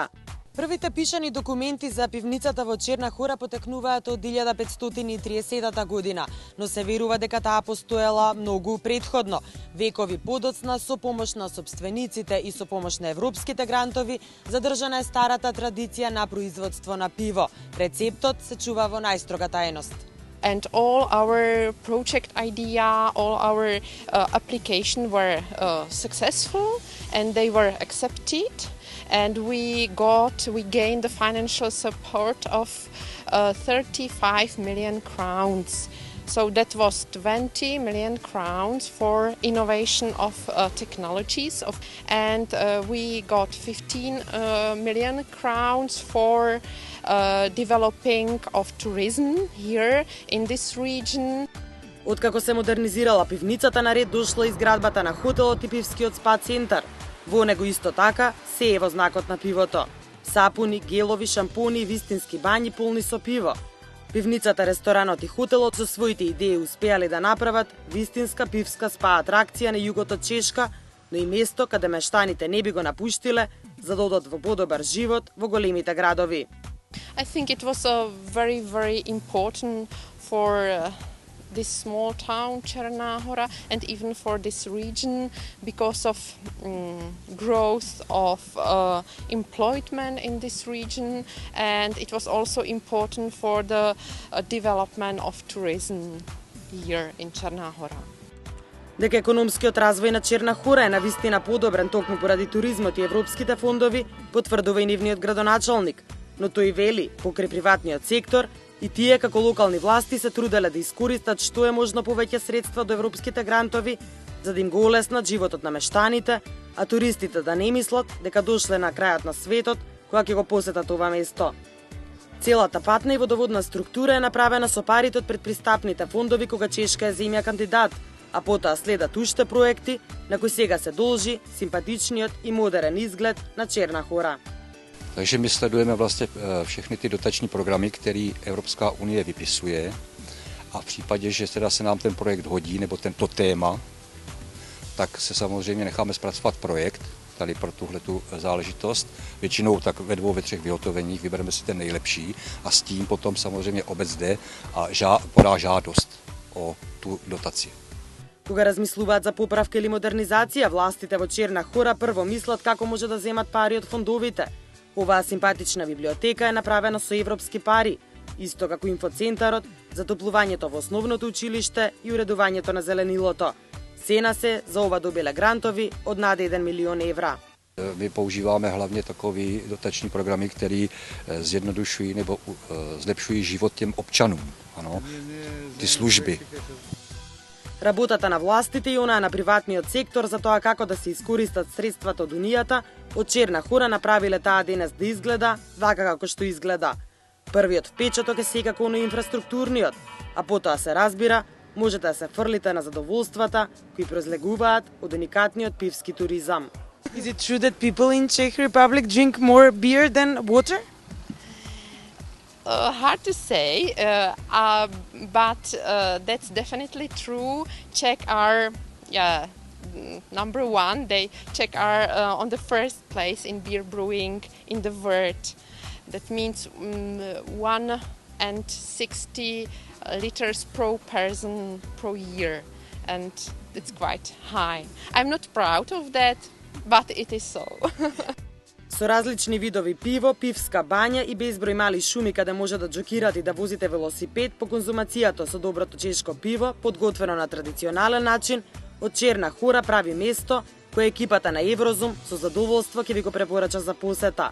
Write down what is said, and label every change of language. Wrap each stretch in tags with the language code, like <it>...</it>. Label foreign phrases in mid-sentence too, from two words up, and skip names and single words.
<mk>Првите пишани документи за пивницата во Черна Хора потекнуваат од 1530 година, но се верува дека таа постоела многу претходно. Векови подоцна со помош на собствениците и со помош на европските грантови задржана е старата традиција на производство на пиво. Рецептот се чува во најстрога тајност.</mk> <en>And all our project idea, all our application were successful and they were accepted. And we gained the financial support of 35 million crowns. So that was 20 million crowns for innovation of technologies. And we got 15 million crowns for developing of tourism here in this region.</en> <mk>Откако се модернизирала пивницата, наред дошла изградбата на хотелот и пивскиот спа центар. Во него исто така се е во знакот на пивото. Сапуни, гелови, шампони и вистински бањи полни со пиво. Пивницата, ресторанот и хотелот со своите идеи успеале да направат вистинска пивска спа атракција на југот од Чешка, но и место каде мештаните не би го напуштиле за да одат во подобар живот во големите градови.</mk> <en>I think it was very, very important for this small town, Черна Хора, and even for this region because of growth of employment in this region, and it was also important for the development of tourism here in Черна Хора.</en> <mk>Дека економскиот развој на Черна Хора е навистина подобрен токму поради туризмот и европските фондови, потврдува и нивниот градоначалник, но тој вели, покрај приватниот сектор, и тие како локални власти се труделе да искористат што е можно повеќе средства до европските грантови, за да им го олеснат животот на мештаните, а туристите да не мислат дека дошле на крајот на светот кога ќе го посетат ова место. Целата патна и водоводна структура е направена со парите од предпристапните фондови кога Чешка е земја кандидат, а потоа следат уште проекти на кои сега се должи симпатичниот и модерен изглед на Черна Хора.</mk> <cs>Takže my sledujeme vlastně všechny ty dotační programy, které Evropská unie vypisuje, a v případě, že teda se nám ten projekt hodí, nebo tento téma, tak se samozřejmě necháme zpracovat projekt tady pro tuhletu záležitost. Většinou tak ve 2, ve 3 vyhotoveních vybereme si ten nejlepší a s tím potom samozřejmě obec jde a podá žádost o tu dotaci.</cs> <mk>Кога размислуваат за поправка или модернизација, властите во Черна Хора прво мислат како може да земат пари од фондовите. Оваа симпатична библиотека е направена со европски пари, исто како инфоцентарот, затоплувањето во основното училиште и уредувањето на зеленилото. Цена се за ова добиле грантови од над 1 милион евра.</mk> <cs>My používáme hlavně takové dotační programy, které zjednodušují nebo zlepšují život těm občanům, ano, ty služby.</cs> <mk>Работата на властите и онаа на приватниот сектор за тоа како да се искористат средствата од Унијата, од Черна Хора направиле таа денес да изгледа вака како што изгледа. Првиот впечаток е секако на инфраструктурниот, а потоа се разбира, можете да се фрлите на задоволствата кои произлегуваат од уникатниот пивски туризам.</mk> <en>Is it true that people in Czech Republic drink more beer than water? Hard to say, but that's definitely true. Czech are number one. Czech are on the first place in beer brewing in the world. That means 160 liters per person per year, and it's quite high. I'm not proud of that, but it is so.</en> <mk>Со различни видови пиво, пивска бања и безброј мали шуми каде може да џокирате и да возите велосипед по конзумацијата со доброто чешко пиво, подготвено на традиционален начин, од Черна Хора прави место кое екипата на Еврозум со задоволство ќе ви го препорача за посета.</mk>